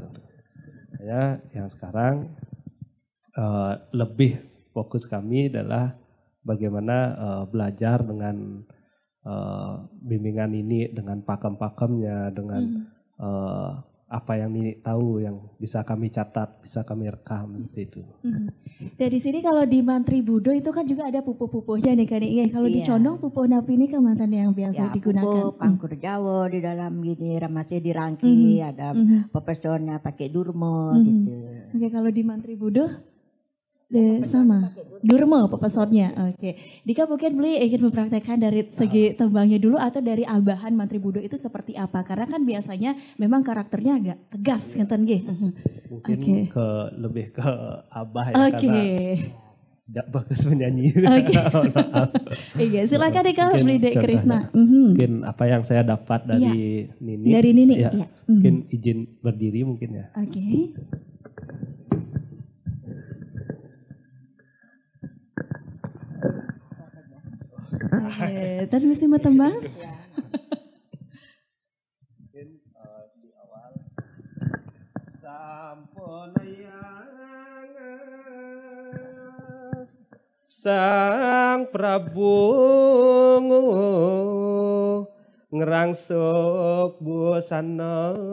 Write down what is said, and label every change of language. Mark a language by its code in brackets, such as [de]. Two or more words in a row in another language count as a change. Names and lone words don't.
[id] Ya, yang sekarang lebih fokus kami adalah bagaimana belajar dengan bimbingan ini, dengan pakem-pakemnya, dengan apa yang Nini tahu, yang bisa kami catat, bisa kami rekam seperti itu. Dan di sini kalau di Mantri Budo itu kan juga ada pupuh-pupuhnya nih kan. Kalau di condong pupuh napi ini kan mantan yang biasa digunakan. Pupuh pangkur Jawa di dalam gini masih dirangki, ada pepesonnya pakai durmo gitu. Oke, kalau di Mantri Budo sama durmo pepesonnya. Oke. Dika mungkin ingin mempraktekkan dari segi tembangnya dulu atau dari abahan Mantri Budo itu seperti apa? Karena kan biasanya memang karakternya agak tegas [ban] ngeten nggih. [id] Mungkin lebih ke abah ya karena tidak bagus menyanyi. Iya, silakan Dika Blide Krishna. Mungkin apa yang saya dapat dari Nini. Dari Nini ya. Mungkin izin berdiri mungkin ya. Oke. Tadi mesti mau tembang? Mungkin di awal sampun Sang Prabu [ban] ngerangsuk busana